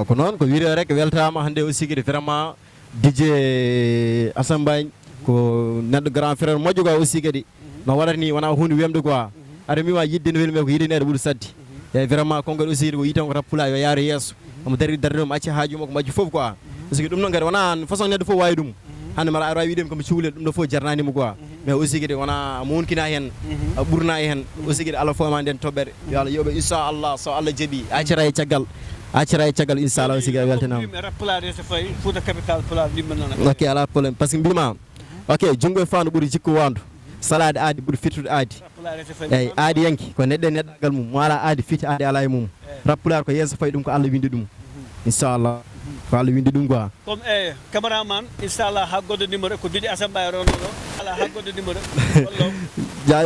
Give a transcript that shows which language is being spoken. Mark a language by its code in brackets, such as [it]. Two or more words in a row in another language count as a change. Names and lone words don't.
[ff] ko noon ko wiide rek weltama hannde aussi kadi vraiment DJ Assane Mbaye ko neɗɗo [fr] grand frère [ff] moƴƴo quoi aussi kadi no waɗata ni wona hunde wemde quoi aɗa miwa yidde no welmi ko yiɗaneɗo ɓuuri sadde eyyi vraiment konngol aussi ko yitan ko rappula yo yaaro yesso omo darde mo acci haaju makko mo acci foof quoi [fr] parce que [ff] ɗum noon kadi wona façon neɗɗo fof wawi ɗum hande mbaɗa aɗa wawi wiidemi komi cuhlel ɗum ɗo fof jarnanima quoi [fr] mais aussi [ff] kadi wona mo wonkina hen a ɓurna e hen aussi kadi Allah fowma nden toɓɓere yo Allah yoɓe inchallah so Allah jaaɓi accira e caggal inchallah aussi kadi weltanama rappelade so fayi Fouta capital pulaar yimɓe nana ok ala probléme [fr] par ce que [ff] mbima ok junggo e fandu ɓuuri jikku wandu salade aadi ɓuri firtude aadi eyyi aadi yanki ko neɗɗo e neɗɗagal mum mo ala aadi fiti aadi ala e mum rappulaar ko yeeso fayi ɗum ko Allah windi ɗum inchallah ko Allah windi ɗum quoi [fr] comme cameraman [ff] inchallah ha goddo numéro ko Didi Assane Mbaye rono ɗo ala ha goddo numéro